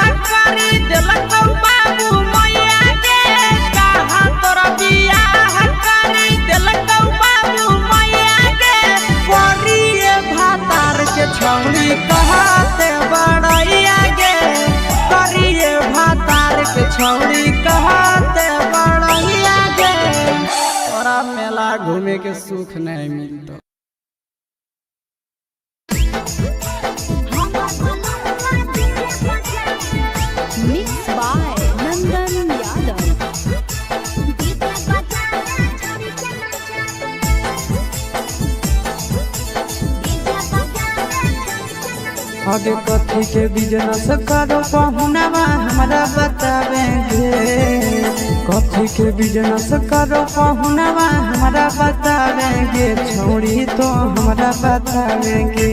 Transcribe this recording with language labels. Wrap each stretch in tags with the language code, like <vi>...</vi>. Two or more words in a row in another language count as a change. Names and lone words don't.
<anp>करी देलकौ बाबू मैया गे कहाँ तोरा बियाह करी देलकौ बाबू मैया गे करिए भातार के छौड़ी कहते बड़ैया गे करिए भातार के छौड़ी कहते बड़ैया गे तोरा मेला घूमे के सुख नहीं मिलता।</anp> <en>Mixed by Nandan Yadav.</en> <anp>आगे कथी के बिजनेस करो पहुनवा हमरा बतावेंगे कथी के बिजनेस करो पहुनवा हमरा बतावेंगे छौड़ी तो हमरा बतावेंगे</anp>